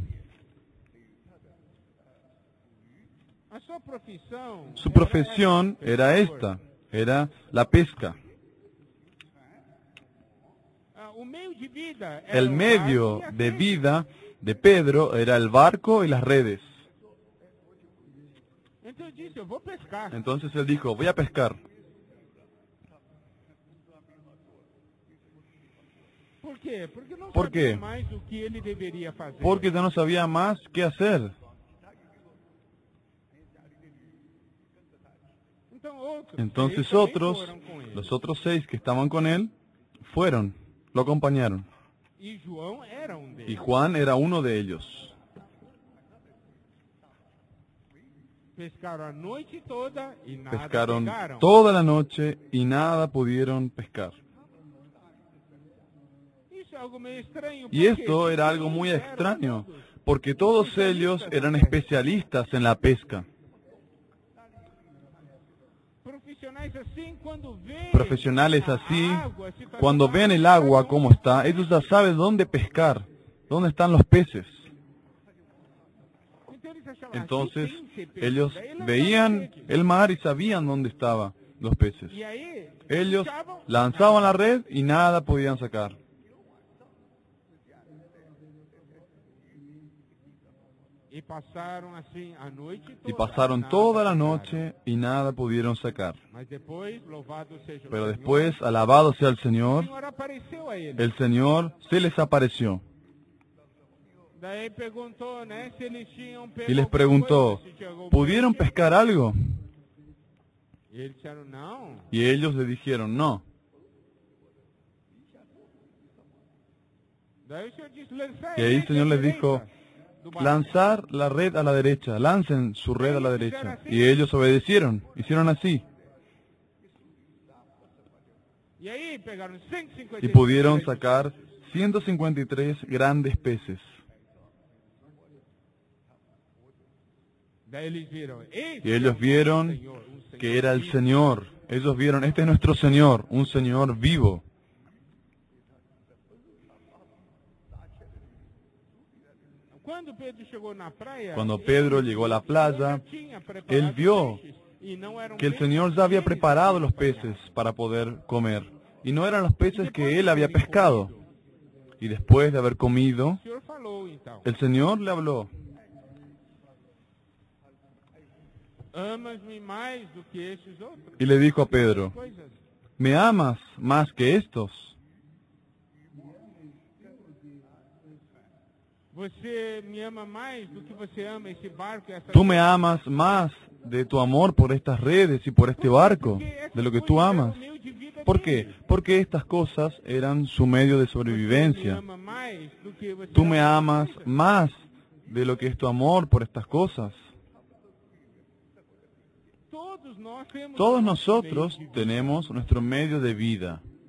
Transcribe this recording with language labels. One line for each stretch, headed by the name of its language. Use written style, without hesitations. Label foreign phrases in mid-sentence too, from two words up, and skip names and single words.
Spanish: Su profesión era esta, era la pesca. El medio de vida de Pedro era el barco y las redes.
Portuguese: Então eu disse, eu vou pescar.
Spanish: Entonces él dijo, voy a pescar.
Portuguese: Por quê? Porque não Por sabia quê? mais o que ele deveria fazer.
Spanish: Porque ya no sabía más qué hacer.
Portuguese: Então outros
Spanish: Entonces
Portuguese: seis também
Spanish: otros,
Portuguese: foram com ele.
Spanish: los otros 6 que estaban con él, fueron, lo acompañaron.
Portuguese: E João era um
Spanish: Y
Portuguese: deles.
Spanish: Juan era uno de ellos.
Portuguese: Pescaram a noite toda e nada
Spanish: Pescaron
Portuguese: pegaram.
Spanish: toda la noche y nada pudieron pescar.
Portuguese: Isso é algo meio estranho.
Spanish: Y porque esto era algo muy extraño, porque todos ellos eran especialistas en la pesca.
Portuguese: Profissionais assim, quando veem
Spanish: Profesionales
Portuguese: a
Spanish: así,
Portuguese: água, a situação
Spanish: cuando
Portuguese: da
Spanish: ven el
Portuguese: água,
Spanish: agua como está, ellos ya saben dónde pescar, dónde están los peces.
Portuguese: Então eles achavam,
Spanish: Entonces
Portuguese: "Aqui tem que ser peixe".
Spanish: ellos
Portuguese: Daí lançavam
Spanish: veían
Portuguese: rede.
Spanish: el mar y sabían dónde estaban los peces.
Portuguese: E aí,
Spanish: Ellos
Portuguese: puxavam,
Spanish: lanzaban la red y nada podían sacar.
Portuguese: e passaram assim a noite toda.
Spanish: Y pasaron
Portuguese: nada
Spanish: toda la
Portuguese: pegaram.
Spanish: noche y nada pudieron sacar.
Portuguese: Mas depois, louvado seja o
Spanish: Pero
Portuguese: Senhor,
Spanish: después, alabado sea el
Portuguese: o
Spanish: Señor,
Portuguese: Senhor apareceu a eles.
Spanish: el Señor se les apareció
Portuguese: Daí perguntou, né, se eles tinham pego
Spanish: y les
Portuguese: alguma
Spanish: preguntó,
Portuguese: coisa, se tinha algum
Spanish: ¿pudieron
Portuguese: peixe.
Spanish: pescar algo?
Portuguese: E eles disseram, não.
Spanish: Y ellos le dijeron, no.
Portuguese: Daí o Senhor disse, lançai
Spanish: Y ahí el
Portuguese: a
Spanish: Señor
Portuguese: rede à
Spanish: les dijo,
Portuguese: direita do barco.
Spanish: lanzar la red a la derecha, lancen su red a la derecha. Y ellos obedecieron, hicieron así.
Portuguese: E aí pegaram 153
Spanish: Y pudieron
Portuguese: grandes
Spanish: sacar
Portuguese: peixes.
Spanish: 153 grandes peces.
Portuguese: Daí eles viram, "Esse
Spanish: Y
Portuguese: é
Spanish: ellos
Portuguese: o
Spanish: vieron
Portuguese: Senhor, um Senhor
Spanish: que era el
Portuguese: vivo."
Spanish: Señor. Ellos vieron, este es nuestro Señor, un Señor vivo.
Portuguese: Quando Pedro chegou na praia,
Spanish: Cuando Pedro llegó a la playa, él vio que el Señor ya había preparado los peces para poder comer. Y no eran los peces que él había pescado. Y después de haber comido,
Portuguese: O Senhor falou então,
Spanish: el Señor le habló.
Portuguese: amas-me mais do que estes outros
Spanish: Y le dijo a Pedro,
Portuguese: coisas.
Spanish: ¿me amas más que estos?
Portuguese: Você me ama mais do que você ama esse barco e essa
Spanish: Tú me amas más de tu amor por estas redes y por este barco, de lo que tú amas. ¿Por qué? Porque estas cosas eran su medio de sobrevivencia. Tú me amas más de lo que es tu amor por estas cosas. Todos nosotros tenemos nuestro medio de vida.